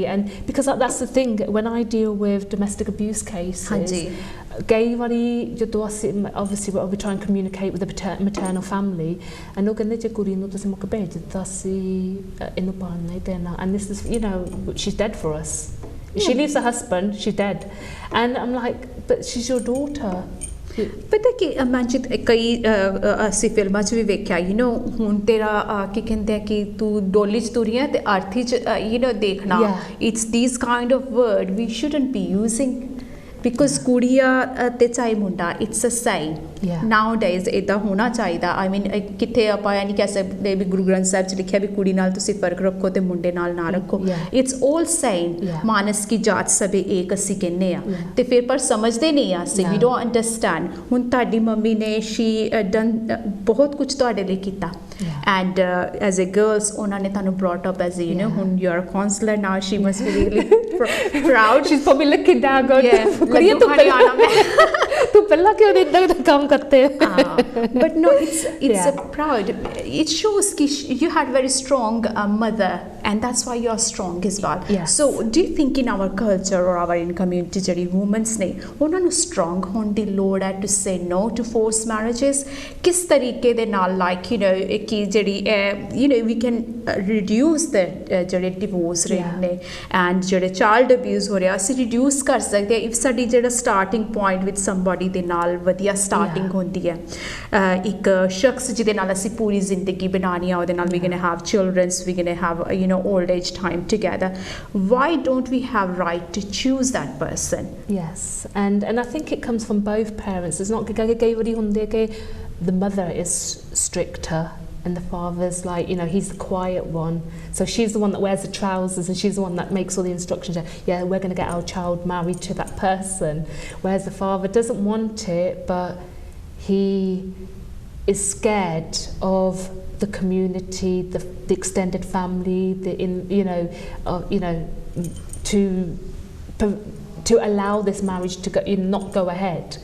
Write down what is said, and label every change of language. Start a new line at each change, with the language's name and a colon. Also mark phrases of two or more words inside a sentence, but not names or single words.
English: And because that's the thing, when I deal with domestic abuse cases, obviously we try and communicate with the maternal family, and this is, she's dead for us. She leaves her husband, she's dead. And I'm like, but she's your daughter.
Punjabi: ਪਤਾ ਕਿ ਮਨਜੀਤ ਕਈ ਅਸੀਂ ਫਿਲਮਾਂ 'ਚ ਵੀ ਵੇਖਿਆ ਹੁਣ ਤੇਰਾ ਕੀ ਕਹਿੰਦੇ ਆ ਕਿ ਤੂੰ ਡੋਲੀ 'ਚ ਤੁਰੀ ਹੈ ਤੇ ਅਰਥੀ 'ਚ ਦੇਖਣਾ.
English: it's this kind of word we shouldn't be using, because
Punjabi: ਕੁੜੀਆਂ ਤੇ ਚਾਹੇ ਮੁੰਡਾ,
English: it's a same nowadays
Punjabi: ਇਦਾਂ ਹੋਣਾ ਚਾਹੀਦਾ.
English: I mean
Punjabi: ਕਿੱਥੇ ਆਪਾਂ ਇਹ ਨਹੀਂ ਕਹਿ ਸਕਦੇ ਵੀ ਗੁਰੂ ਗ੍ਰੰਥ ਸਾਹਿਬ 'ਚ ਲਿਖਿਆ ਵੀ ਕੁੜੀ ਨਾਲ ਤੁਸੀਂ ਫਰਕ ਰੱਖੋ ਤੇ ਮੁੰਡੇ ਨਾਲ ਨਾ ਰੱਖੋ.
English: it's all same.
Punjabi: ਮਾਨਸ ਕੀ ਜਾਤ ਸਭੇ ਏਕ ਅਸੀਂ ਕਹਿੰਦੇ ਆ, ਤੇ ਫਿਰ ਪਰ ਸਮਝਦੇ ਨਹੀਂ ਆ ਅਸੀਂ,
English: we don't understand.
Punjabi: ਹੁਣ ਤੁਹਾਡੀ ਮੰਮੀ ਨੇ
English: she done
Punjabi: ਬਹੁਤ ਕੁਝ ਤੁਹਾਡੇ ਲਈ ਕੀਤਾ,
English: and as a girls
Punjabi: ਉਹਨਾਂ ਨੇ ਤੁਹਾਨੂੰ
English: brought up as a ਹੁਣ you are a counselor now. She must be really proud. She's probably looking down going,
Punjabi: ਕੁੜੀਏ ਤੂੰ ਪਹਿਲਾਂ ਕਿਉਂ ਇਦਾਂ ਦਾ ਕੰਮ ਕਰਤੇ.
English: But no, it's a proud. It shows ਕਿ you had very strong mother, and that's why you are strong as well. So do you think in our culture or our in community ਜਿਹੜੀ women's ਨੇ
Punjabi: ਉਹਨਾਂ ਨੂੰ
English: strong
Punjabi: ਹੋਣ ਦੀ ਲੋੜ ਹੈ
English: to say no to forced marriages?
Punjabi: ਕਿਸ ਤਰੀਕੇ ਦੇ ਨਾਲ
English: like
Punjabi: ਕਿ ਜਿਹੜੀ
English: we can reduce the ਜਿਹੜੇ divorce rate ਨੇ and ਜਿਹੜੇ child abuse
Punjabi: ਹੋ ਰਿਹਾ ਅਸੀਂ
English: reduce
Punjabi: ਕਰ ਸਕਦੇ
English: if
Punjabi: ਸਾਡੀ ਜਿਹੜਾ
English: starting point with somebody
Punjabi: ਦੇ ਨਾਲ ਵਧੀਆ
English: starting
Punjabi: ਹੁੰਦੀ ਹੈ, ਇੱਕ ਸ਼ਖਸ ਜਿਹਦੇ ਨਾਲ ਅਸੀਂ ਪੂਰੀ ਜ਼ਿੰਦਗੀ ਬਣਾਉਣੀ ਆ, ਉਹਦੇ ਨਾਲ
English: we gonna have children, we gonna have old age time together. Why don't we have right to choose that person? Yes, and I think it comes from both parents. It's not
Punjabi: ਕਈ ਵਾਰੀ ਹੁੰਦੇ ਕਿ
English: the mother is stricter and the father's like, he's the quiet one. So she's the one that wears the trousers and she's the one that makes all the instructions. Yeah, we're going to get our child married to that person. Whereas the father doesn't want it, but he is scared of the community, the extended family, to allow this marriage to go, not go ahead.